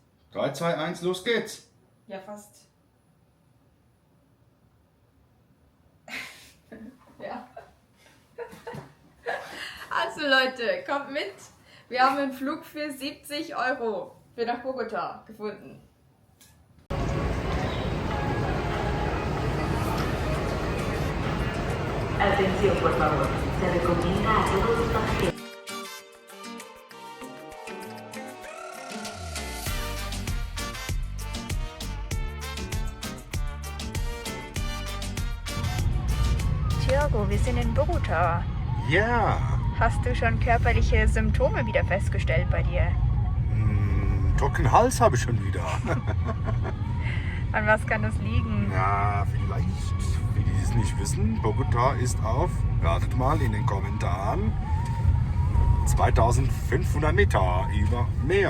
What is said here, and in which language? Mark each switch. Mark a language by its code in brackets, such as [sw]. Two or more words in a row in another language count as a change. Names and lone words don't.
[de] 3, 2, 1, los geht's! Ja, fast. Ja. Also Leute, kommt mit. Wir haben einen Flug für 70 € für nach Bogotá gefunden. [es] Atención, por favor. Se recomienda a todos los pasajeros. [de] Thiago, wir sind in Bogotá. Ja! Hast du schon körperliche Symptome wieder festgestellt bei dir? Trockenen Hals habe ich schon wieder. An was kann das liegen? Ja, vielleicht, für die es nicht wissen, Bogotá ist auf, ratet mal in den Kommentaren, 2500 Meter über Meer.